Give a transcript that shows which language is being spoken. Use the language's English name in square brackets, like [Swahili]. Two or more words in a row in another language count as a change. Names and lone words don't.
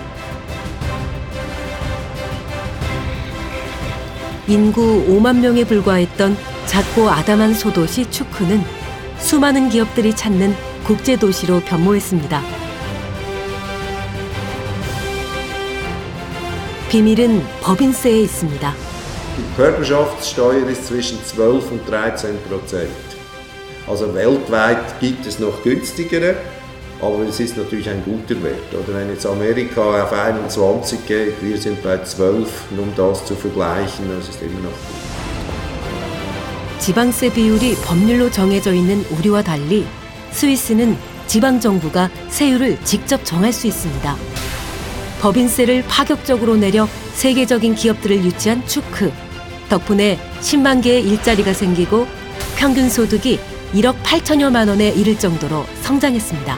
[Korean] 인구 5만 명에 불과했던 작고 아담한 소도시 추크는 수많은 기업들이 찾는 국제도시로 변모했습니다. 비밀은 법인세에 있습니다. [German] Die Körperschaftssteuer ist zwischen 12 und 13%. Also weltweit gibt es noch günstigere, aber es ist natürlich ein guter Wert. Oder wenn jetzt Amerika auf 21 geht, wir sind bei 12, um das zu vergleichen, das ist immer noch gut. [Korean] 지방세 비율이 법률로 정해져 있는 우리와 달리 스위스는 지방정부가 세율을 직접 정할 수 있습니다. 법인세를 파격적으로 내려 세계적인 기업들을 유치한 추크. 덕분에 10만 개의 일자리가 생기고 평균 소득이 1억 8천여만 원에 이를 정도로 성장했습니다.